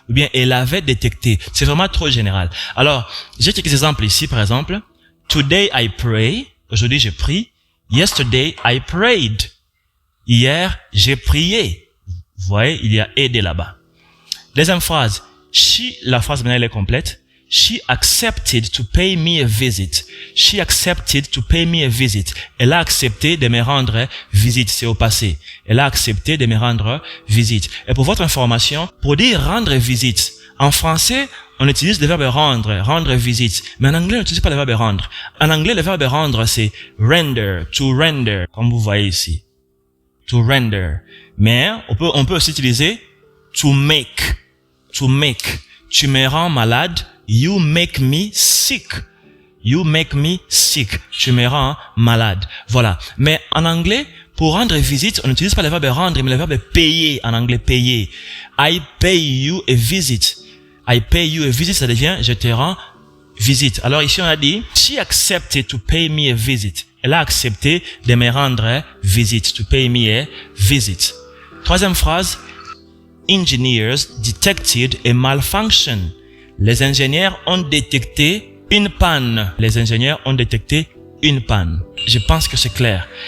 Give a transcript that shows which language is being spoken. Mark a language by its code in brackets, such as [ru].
[fr] Ou bien elle avait détecté. C'est vraiment trop général. Alors, j'ai quelques exemples ici, par exemple. [en] Today I pray. [fr] Aujourd'hui, je prie. [en] Yesterday, I prayed. [fr] Hier, j'ai prié. Vous voyez, il y a ed là-bas. Deuxième phrase. La phrase maintenant, elle est complète. [en] She accepted to pay me a visit. She accepted to pay me a visit. [fr] Elle a accepté de me rendre visite. C'est au passé. Elle a accepté de me rendre visite. Et pour votre information, pour dire rendre visite, en français, on utilise le verbe rendre visite. Mais en anglais, on n'utilise pas le verbe rendre. En anglais, le verbe rendre, c'est render, to render, comme vous voyez ici. To render. Mais on peut aussi utiliser to make. [en] To make. [fr] Tu me rends malade. [en] You make me sick. You make me sick. [fr] Tu me rends malade. Voilà. Mais en anglais, pour rendre visite, on n'utilise pas le verbe rendre, mais le verbe payer. En anglais, payer. [en] I pay you a visit. I pay you a visit, [fr] ça devient je te rends visite. Alors ici, on a dit, [en] she accepted to pay me a visit. [fr] Elle a accepté de me rendre visite. [en] To pay me a visit. [fr] Troisième phrase. [en] Engineers detected a malfunction. [fr] Les ingénieurs ont détecté une panne. Les ingénieurs ont détecté une panne. Je pense que c'est clair.